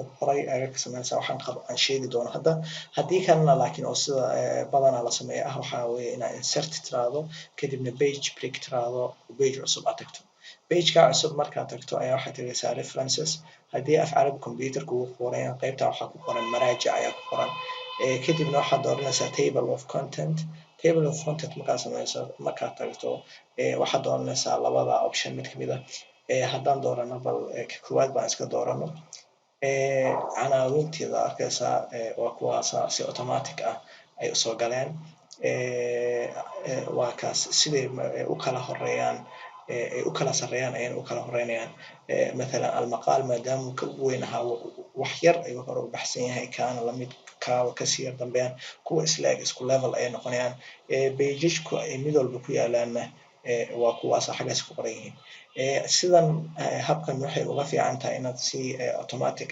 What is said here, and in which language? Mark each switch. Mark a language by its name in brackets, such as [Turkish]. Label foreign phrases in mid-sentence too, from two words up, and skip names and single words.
[Somali] horay ayaad ka sameynaysaa waxaan aan sheegi doono hadda haddii kalena laakiin oo sida badanaa la sameeyo ah waxaa weeye inaad insert tiraahdo kadibna [English] page break [Somali] tiraahdo page cusub aad tagto page-ka cusub markaad tagto ayaa waxaad tagaysaa references haddii af carabi computer-ka uu qoran qaybta waxaa ku qoran maraajic ayaa ku qoran kadibna waxaad dooranaysaa [English] table of content [Somali] markaad sameyso markaad tagto waxaad dooranaysaa labada option mid kamid ah haddaan doorano bal koowaad baan iska doorano canaawinteeda arkaysaa waa kuwaas si automatic ah ay usoo galeen waa kaas siday u kala horeeyaan ay u kala sareeyaan ayay u kala horeynayaan [Arabic] مثلا المقال [Somali] maadaama ka weyn ahaa wax yar ayuu hore u baxsan yahay kaana la mid kaawa ka sii dambeeyaan kuwa isla isku level ay noqonayaan page-ku ay mid walba ku yaalaana waa kuwaas xagaas ku qoran yihiin sidan habkan waxay uga fiican tahay inaad si automatic